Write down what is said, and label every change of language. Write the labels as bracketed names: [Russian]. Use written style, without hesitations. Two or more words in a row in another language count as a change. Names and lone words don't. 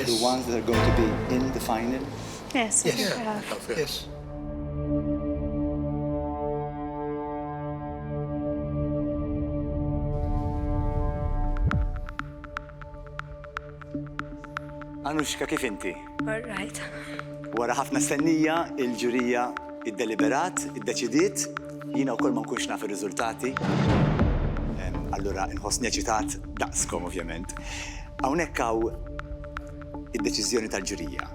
[English] the ones that are going to be in the final? Yes, I think Yes. we have. Yes. Anushka, [Maltese] kif inti? [English] All right. [Maltese] Wara ħafna stennija, il-ġurija id-deliberat, id-deċidiet, jina wkoll ma nkunx naf ir-riżultati. Allura nħossni eċitat daqskom ovvjament. Hawnhekk hawn id-deċiżjoni tal-ġurija.